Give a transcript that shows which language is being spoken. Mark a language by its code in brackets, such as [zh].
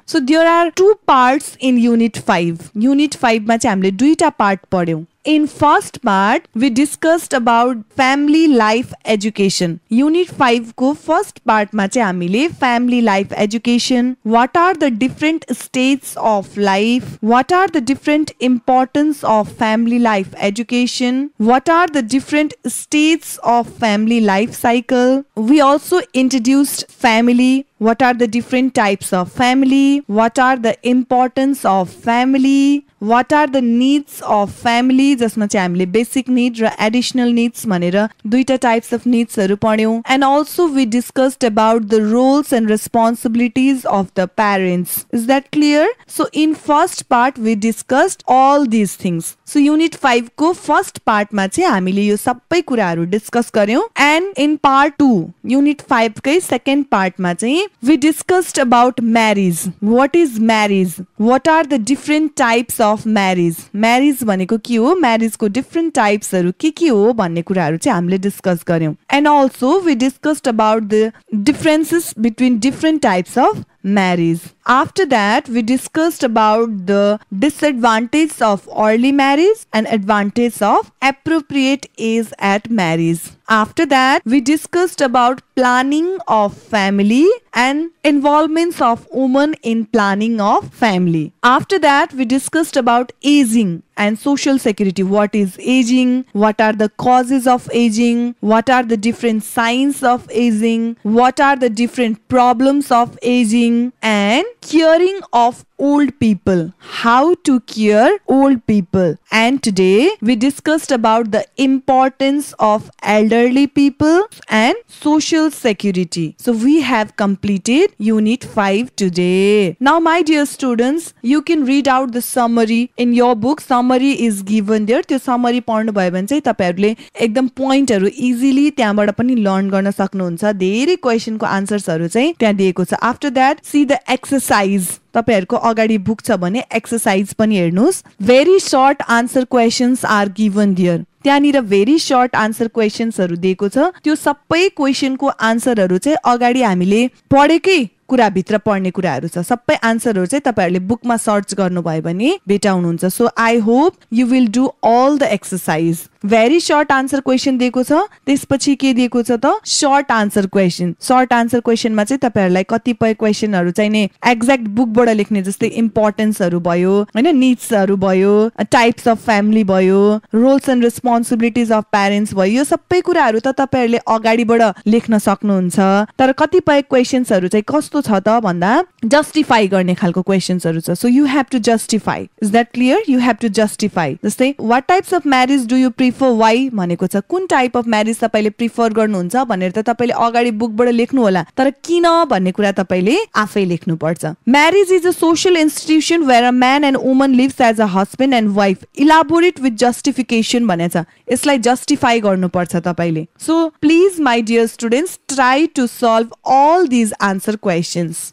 [en] So there are 2 parts in unit 5। [ne] Unit 5 मा चाहिँ हामीले 2टा part पढ्यौं। [en] In first part, we discussed about family life education. Unit 5 को first part [ne] मा चाहिँ हामीले [en] family life education, what are the different stages of life, what are the different importance of family life education, what are the different stages of family life cycle. We also introduced family, what are the different types of family, what are the importance of family, what are the needs of family, [ne] जसमा चाहिँ हामीले basic need र additional needs भनेर 2टा types of नीड्सहरु पढ्यौं। [en] And also we discussed about the roles and responsibilities of the parents. Is that clear? So in first part we discussed all this things. [ne] So unit 5 को first पार्टमा चाहिँ हामीले यो सबै कुराहरु discuss गर्यौं। [en] and in part 2 unit 5 [ne] कै second पार्टमा चाहिँ [en] We discussed about marriage. What is marriage, what are the different types of marriage, [ne] marriage भनेको के हो, म्यारेज को डिफरेंट टाइप्सहरु के हो भन्ने कुराहरु चाहिँ हामीले डिस्कस गर्यौं। [en] And also we discussed about the differences between different types of marriage. After that, we discussed about the disadvantages of early marriage and advantages of appropriate age at marriage. After that, we discussed about planning of family and involvements of women in planning of family. After that, we discussed about aging and social security. What is aging? What are the causes of aging? What are the different signs of aging? What are the different problems of aging? And caring of old people, how to care old people. And today we discussed about the importance of elderly people and social security. So we have completed unit 5 today. Now my dear students, you can read out the summary in your book. Summary is given there. [ne] त्यो summary पढ्नु भयो भने चाहिँ तपाईहरुले एकदम पोइन्टहरु easily त्यहाँबाट पनि learn गर्न सक्नुहुन्छ। धेरै क्वेशनको आन्सर्सहरु चाहिँ त्यहाँ दिएको छ। [en] After that see the exercise. [ne] तपाईहरुको अगाडि बुक छ भने एक्सरसाइज पनि हेर्नुस्। [en] Very short answer questions are given there. [ne] त्यहाँनिर भेरी शॉर्ट आन्सर क्वेशन्सहरु दिएको छ। त्यो सबै क्वेशनको आन्सरहरु चाहिँ अगाडि हामीले पढेकै कुरा भित्र पढ्ने कुराहरु छ। सबै आन्सरहरु चाहिँ तपाईहरुले बुकमा सर्च गर्नुभयो भने भेटाउनुहुन्छ। [en] So I hope you will do all the exercise. [ne] Very short answer question दिएको छ, त्यसपछि के दिएको छ त short answer question. Short answer क्वेशनमा चाहिँ तपाईहरुलाई कतिपय क्वेशनहरु चाहिँ नि एक्ज्याक्ट बुकबाट लेख्ने जस्तै इम्पोर्टेन्सहरु भयो, हैन, नीड्सहरु भयो, टाइप्स अफ फ्यामिली भयो, रोल्स एन्ड रेस्पोन्सिबिलिटीज अफ प्यारेन्ट्स भयो। यो सबै कुराहरु त तपाईहरुले अगाडिबाट लेख्न सक्नुहुन्छ। तर कतिपय क्वेशन्सहरु चाहिँ कस्तो छ त भन्दा जस्टिफाई गर्ने खालको क्वेशन्सहरु छ। [en] So you have to justify. Is that clear? You have to justify. [ne] जस्तै [en] what types of marriage do you prefer, why [ne] भनेको छ। कुन टाइप अफ म्यारेज तपाईले प्रिफर गर्नुहुन्छ भनेर त तपाईले अगाडि बुकबाट लेख्नु होला, तर किन भन्ने कुरा तपाईले आफै लेख्नु पर्छ। [en] Marriage is a social institution where a man and woman lives as a husband and wife. Elaborate with justification [ne] भनेछ। यसलाई जस्टिफाई गर्नुपर्छ तपाईले। [en] So please my dear students, try to solve all this answer questions.